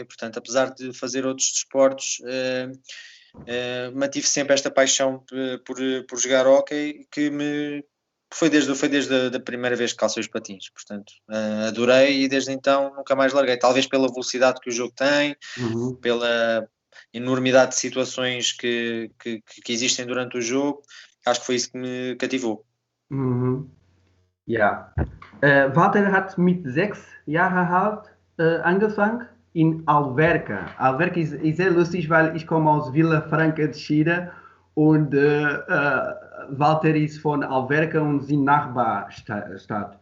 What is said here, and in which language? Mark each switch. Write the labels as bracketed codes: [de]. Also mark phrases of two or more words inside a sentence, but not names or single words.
[pt] Portanto, apesar de fazer outros desportos, mantive sempre esta paixão por jogar hóquei, que foi desde a primeira vez que calcei os patins. Portanto, adorei e desde então nunca mais larguei. Talvez pela velocidade que o jogo tem, pela enormidade de situações que existem durante o jogo. Acho que foi isso que me cativou. [de] Ja. Walter hat mit 6 Jahren alt angefangen in Alverca. Alverca ist sehr lustig, weil ich komme aus Vila Franca de Xira und Walter ist von Alverca und sind Nachbarstadt.